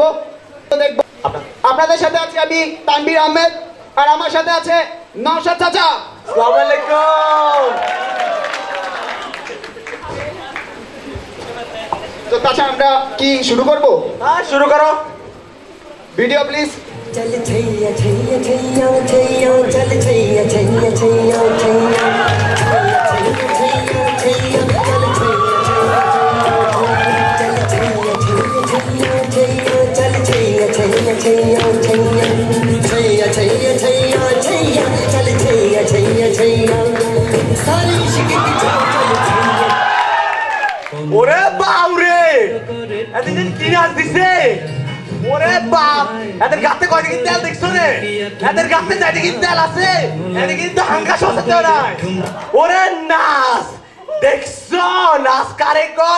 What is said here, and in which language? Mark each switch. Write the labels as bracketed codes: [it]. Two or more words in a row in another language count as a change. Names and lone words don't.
[bn] আপনাদের সাথে আছি আমি তানভীর আহমেদ, আর আমার সাথে আছে নওশাদ চাচা। আসসালামু আলাইকুম। তো চাচা আমরা কি শুরু করব? হ্যাঁ শুরু করো। [en] video please. [hi] चल छैया छैया छैया छैया चल छैया छैया छैया छैया छैया छैया चल छैया छैया चल छैया छैया छैया छैया छैया छैया छैया चल छैया छैया छैया सारी इश्क की चल छैया। [bn] ওরে বাপ রে, এতদিন কি নাচ দিছে। ওরে বাপ, এদের গাতে কয়টা কি তেল দেখছো রে? এদের গাতে চারটি কি তেল আছে? এদের কিন্তু হাঙ্গা সসাতে নাই। ওরে নাচ দেখছো, নাচ কারে কয়?